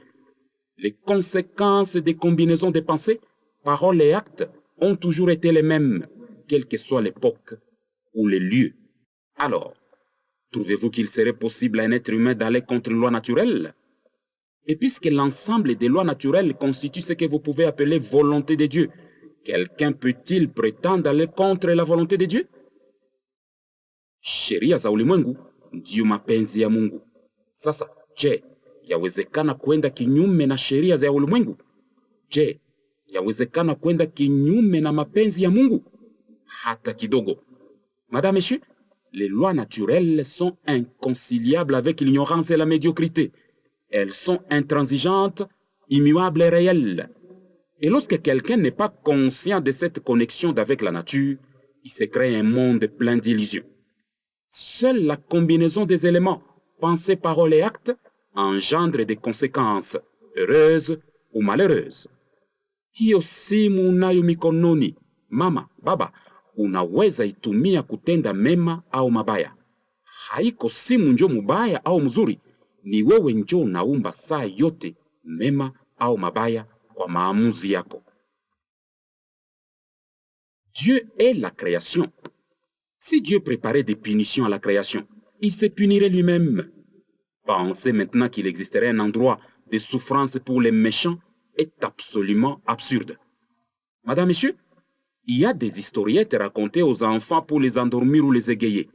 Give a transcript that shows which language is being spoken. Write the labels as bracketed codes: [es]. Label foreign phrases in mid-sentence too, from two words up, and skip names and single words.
[fr] Les conséquences des combinaisons de pensées, paroles et actes ont toujours été les mêmes, quelle que soit l'époque ou les lieux. Alors, trouvez-vous qu'il serait possible à un être humain d'aller contre une loi naturelle? Et puisque l'ensemble des lois naturelles constitue ce que vous pouvez appeler volonté de Dieu, quelqu'un peut-il prétendre aller contre la volonté de Dieu? [sw] Sheria za ulimwengu ndiyo mapenzi ya Mungu. Sasa, je, yawezekana kwenda kinyume na sheria za ulimwengu? Je, yawezekana kwenda kinyume na mapenzi ya Mungu? Hata kidogo. [fr] Madame, Messieurs, les lois naturelles sont inconciliables avec l'ignorance et la médiocrité. Elles sont intransigeantes, immuables et réelles. Et lorsque quelqu'un n'est pas conscient de cette connexion avec la nature, il se crée un monde plein d'illusions. Seule la combinaison des éléments, pensées, paroles et actes, engendre des conséquences heureuses ou malheureuses. [sw] Hiyo simu unayo mikononi, mama, baba, unaweza itumia kutenda mema au mabaya. Haiko simu njo mubaya au mzuri, ni wewe njo unaumba saa yote mema au mabaya kwa maamuzi yako. [fr] Dieu est la création. Si Dieu préparait des punitions à la création, il se punirait lui-même. Penser maintenant qu'il existerait un endroit de souffrance pour les méchants est absolument absurde. Madame, Messieurs, il y a des historiettes racontées aux enfants pour les endormir ou les égayer.